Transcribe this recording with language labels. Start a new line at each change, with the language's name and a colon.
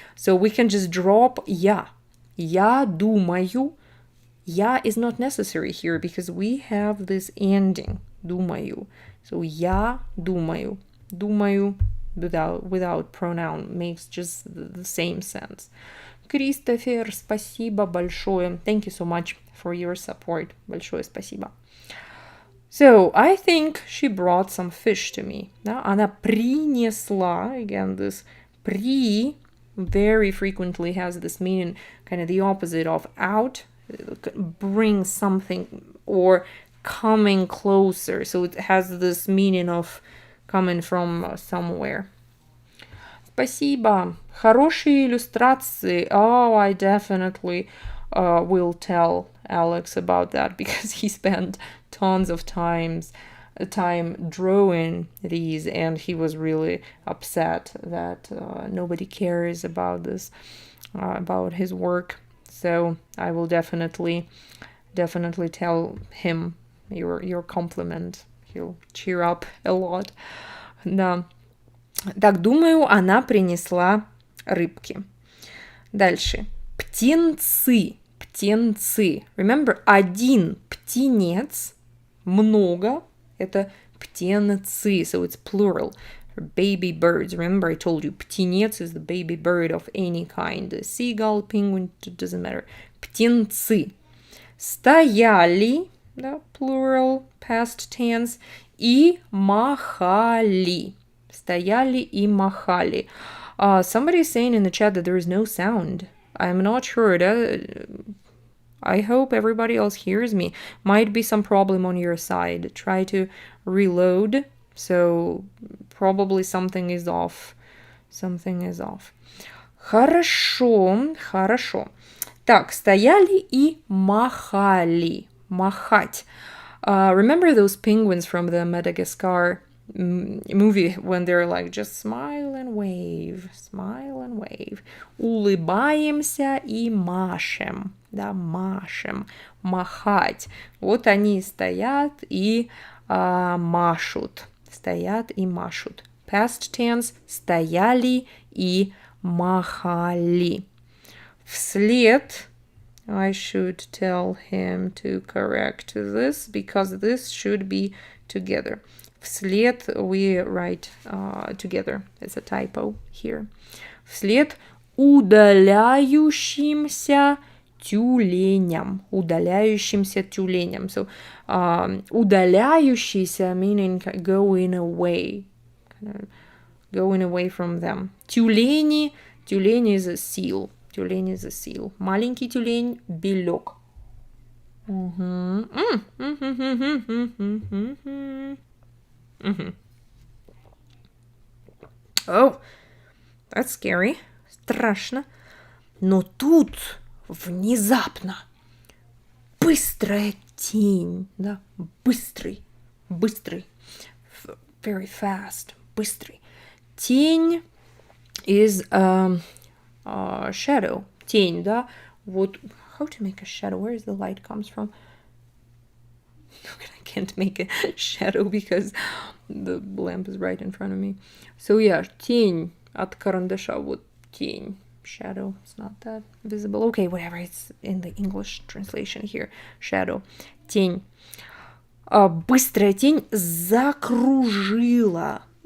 English: So we can just drop я.
Russian: Я думаю.
English: Я is not necessary here because we have this ending.
Russian: Думаю. So я думаю.
English: Думаю without pronoun makes just the same sense.
Russian: Кристофер, спасибо большое.
English: Thank you so much for your support.
Russian: Большое спасибо.
English: So, I think she brought some fish to me.
Russian: Да? Она принесла,
English: again, this при very frequently has this meaning, kind of the opposite of out, bring something or coming closer. So it has this meaning of coming from somewhere.
Russian: Спасибо. Хорошие иллюстрации.
English: Oh, I definitely will tell Alex about that because he spent tons of time drawing these and he was really upset that nobody cares about this, about his work. So I will definitely tell him your compliment. He'll cheer up a lot. Да.
Russian: Так, думаю, она принесла рыбки. Дальше. Птенцы. Remember, один птенец, много, это птенцы,
English: so it's plural. Baby birds. Remember, I told you, птенец is the baby bird of any kind. A seagull, penguin, it doesn't matter.
Russian: Птенцы. Стояли, да, plural,
English: past tense,
Russian: и махали. Стояли и махали.
English: Somebody is saying in the chat that there is no sound. I'm not sure. I hope everybody else hears me. Might be some problem on your side. Try to reload. So probably something is off.
Russian: Хорошо. Так, стояли и махали.
English: Махать. Remember those penguins from the Madagascar movie when they're like just smile and wave, smile and wave.
Russian: Улыбаемся и машем, да, машем, махать. Вот они стоят и машут, стоят и машут.
English: Past tense
Russian: стояли и махали.
English: Вслед, I should tell him to correct this because this should be together. Вслед we write together. It's a typo here.
Russian: Вслед удаляющимся тюленям. Удаляющимся тюленям.
English: So, удаляющийся meaning going away. Going away from them. Тюлени. Тюлень is a seal. Тюлень is a seal.
Russian: Маленький тюлень – белек.
English: Oh, that's scary. Страшно.
Russian: Но тут внезапно быстрая тень, да, быстрый,
English: very fast,
Russian: быстрый.
English: Тень is shadow, тень, да, вот, how to make a shadow, where is the light comes from? I can't make a shadow because the lamp is right in front of me. So yeah,
Russian: тень от карандаша, вот тень,
English: shadow, it's not that visible. Okay, whatever, it's in the English translation here, shadow, тень.
Russian: Быстрая тень закружила.